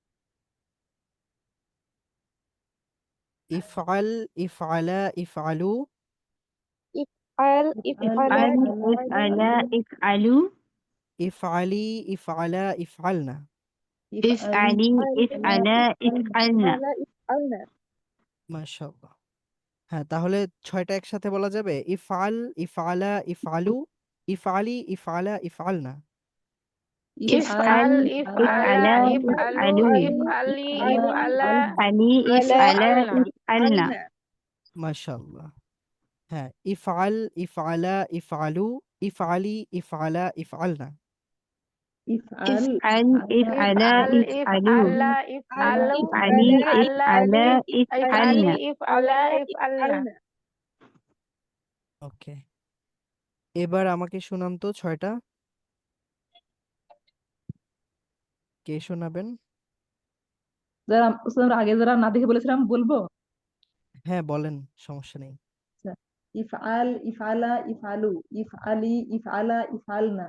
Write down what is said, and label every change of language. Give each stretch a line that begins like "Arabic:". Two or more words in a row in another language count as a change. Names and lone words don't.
Arabic: افعل، افعلا، افعلوا. افعل افعلا افعلوا افعلي، افعلا، افعلن. افعلي افعلا افعلن افعلن
Bangla: মাশাআল্লাহ। হ্যাঁ, তাহলে ৬টা একসাথে বলা যাবে।
Arabic: افعل، افعلا، افعلوا، افعلي، افعلا، افعلن. افعل افعلا افعلا افعلوا افعلوا افعلي افعلا افعلي افعلا افعلن
Bangla: মাশাআল্লাহ। হ্যাঁ,
Arabic: افعل، افعلا، افعلوا، افعلي، افعلا، افعلن. افعل افعل افعلا افعلوا افعلا افعلوا افعلي افعلا افعلن افعلا افعلن
Bangla: ওকে, এবার আমাকে শোনান তো ৬টা। কে শোনাবেন? যারা আমরা আগে যারা না দেখে বলেছিলাম বলবো। হ্যাঁ, বলেন, সমস্যা নেই।
Arabic: আচ্ছা, افعل افعلا افعلوا افعلي افعلا افعلن